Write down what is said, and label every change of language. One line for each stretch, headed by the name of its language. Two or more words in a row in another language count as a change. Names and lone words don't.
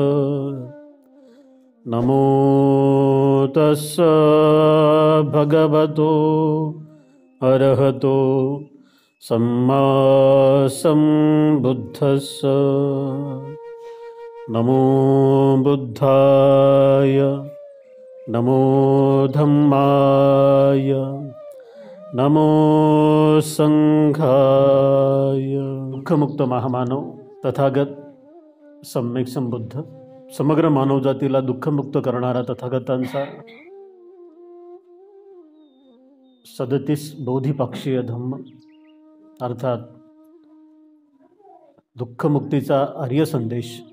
Pali: नमो तस्स भगवतो अरहतो सम्मा संबुद्धस्स. नमो बुद्धाय, नमो धम्माय, नमो संघाय.
Marathi: दुःखमुक्त महामानव तथागत सम्यक संबुद्ध, समग्र मानवजातीला दुःखमुक्त करणारा तथागतांचा 37 बोधिपाक्षीय धम्म अर्थात दुःखमुक्तीचा आर्य संदेश.